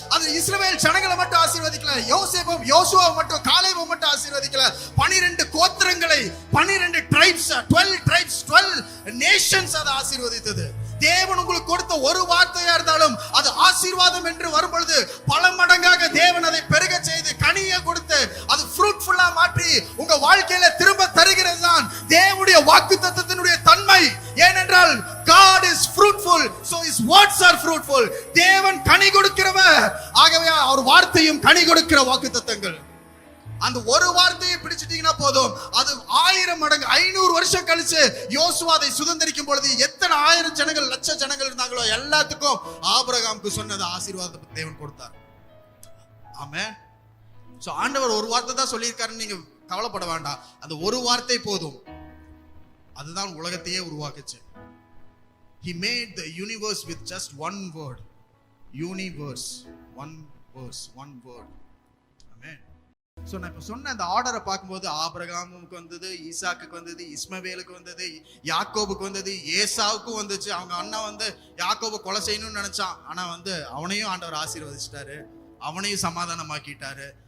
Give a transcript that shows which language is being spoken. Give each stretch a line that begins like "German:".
Tamil: அது இஸ்ரவேல் ஜனங்களை மட்டும் ஆசீர்வதிக்கல, யோசுவாவை மட்டும் காலேபை மட்டும் ஆசீர்வதிக்கல, 12 கோத்திரங்களை,
English: 12 tribes, 12 tribes, 12 nations
Tamil: அதை ஆசீர்வதித்தது. தேவன் உங்களுக்கு கொடுத்த ஒரு வார்த்தையா இருந்தாலும் அது ஆசீர்வாதம் என்று வரும்பொழுது பல மடங்காக தேவன் அதை பெருக செய்து கனியை கொடுத்து அது ஃப்ரூட்ஃபுல்லா மாற்றி உங்க வாழ்க்கையில திரும்ப தருகிறது தான் தேவனுடைய வாக்குத்தத்தத்தினுடைய தன்மை.
English: ஏனென்றால் God is fruitful, so his words are fruitful.
Tamil: தேவன் கனி கொடுக்கிறவர், ஆகவே அவர் வார்த்தையும் கனி கொடுக்கிற வாக்குத்தத்தங்கள். அந்த ஒரு வார்த்தையை பிடிச்சிட்டீங்கன்னா போதும், அது 1000 மடங்கு 500 வருஷம் கழிச்சு யோசுவா அதை சுதந்திரிக்கும் பொழுது எத்தனை 1000 ஜனங்கள், லட்ச ஜனங்கள் இருந்தாங்களோ எல்லாத்துக்கும் ஆபிரகாமுக்கு சொன்னது ஆசீர்வாதத்தை தேவன் கொடுத்தார். ஆமென். சோ ஆண்டவர் ஒரு வார்த்தை தான் சொல்லியிருக்காருன்னு நீங்க கவலைப்பட வேண்டாம். அந்த ஒரு வார்த்தை போதும், அதுதான் உலகத்தையே உருவாக்குச்சு.
English: He made the universe with just one word. Universe, one verse, one word. Amen.
Tamil: நான் இப்ப சொன்ன அந்த ஆர்டரை பார்க்கும்போது ஆபிரகாமுக்கு வந்தது, ஈசாக்குக்கு வந்தது, இஸ்மவேலுக்கு வந்தது, யாக்கோபுக்கு வந்தது, ஏசாவுக்கும் வந்துச்சு. அவங்க அண்ணா யாக்கோபை கொலை செய்யணும்னு நினைச்சான். ஆனா அவனையும் ஆண்டவர் ஆசீர்வதிச்சிட்டாரு, அவனையும் சமாதானமாக்கிட்டாரு.